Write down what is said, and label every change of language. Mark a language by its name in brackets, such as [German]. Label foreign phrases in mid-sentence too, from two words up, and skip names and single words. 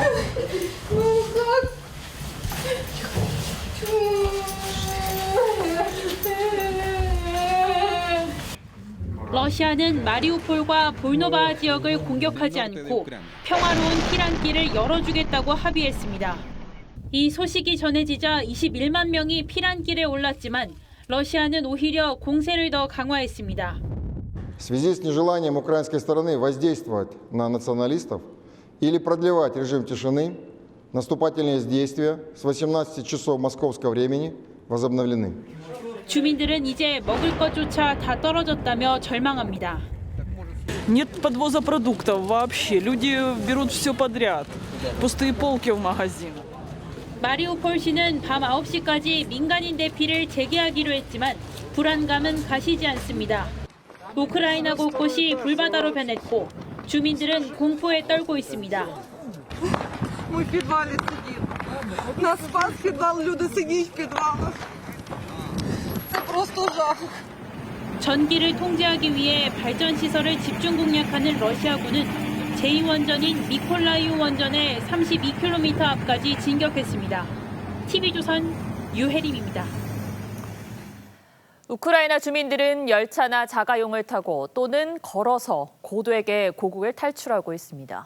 [Korean] 러시아는 마리우폴과 볼노바하 지역을 공격하지 않고 평화로운 피난길을 열어주겠다고 합의했습니다. 이 소식이 전해지자 21만 명이 피난길에 올랐지만 러시아는 오히려 공세를 더 강화했습니다. [Russian] В связи с нежеланием украинской стороны воздействовать на националистов или продлевать режим тишины, наступательные действия с 18 часов московского времени возобновлены. [Korean] 주민들은 이제 먹을 것조차 다 떨어졌다며 절망합니다. [Russian] Нет подвоза продуктов вообще. Люди берут все подряд. Пустые полки в магазинах. [Korean] 마리우폴시는 밤 9시까지 민간인 대피를 재개하기로 했지만 불안감은 가시지 않습니다. 우크라이나 곳곳이 불바다로 변했고 주민들은 공포에 떨고 있습니다. [Russian] Мы в подвале сидим. Нас спас подвал, люди сидят в подвалах. Это просто ужас. [Korean] 전기를 통제하기 위해 발전 시설을 집중 공략하는 러시아군은 제2원전인 미콜라이우 원전의 32km 앞까지 진격했습니다. TV조선 유혜림입니다. 우크라이나 주민들은 열차나 자가용을 타고 또는 걸어서 고도에게 고국을 탈출하고 있습니다.